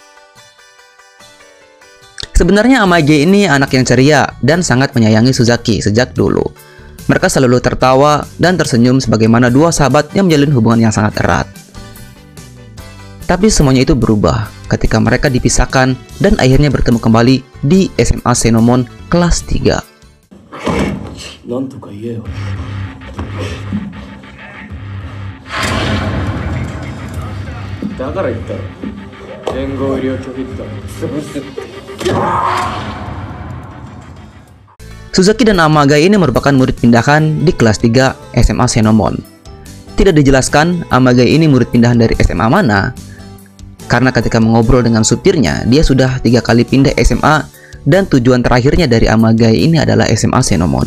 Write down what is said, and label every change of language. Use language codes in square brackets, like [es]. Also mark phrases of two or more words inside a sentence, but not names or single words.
[id] Sebenarnya Amagai ini anak yang ceria dan sangat menyayangi Suzaki sejak dulu. Mereka selalu tertawa dan tersenyum sebagaimana dua sahabat yang menjalin hubungan yang sangat erat. Tapi semuanya itu berubah ketika mereka dipisahkan dan akhirnya bertemu kembali di SMA Senomon kelas 3. [ja] なんとか言えよ。だから言ったろ。連合入りを拒否ったら潰すって。 [id] Suzaki dan Amagai ini merupakan murid pindahan di kelas 3 SMA Senomon. Tidak dijelaskan Amagai ini murid pindahan dari SMA mana, karena ketika mengobrol dengan supirnya, dia sudah 3 kali pindah SMA dan tujuan terakhirnya dari Amagai ini adalah SMA Senomon.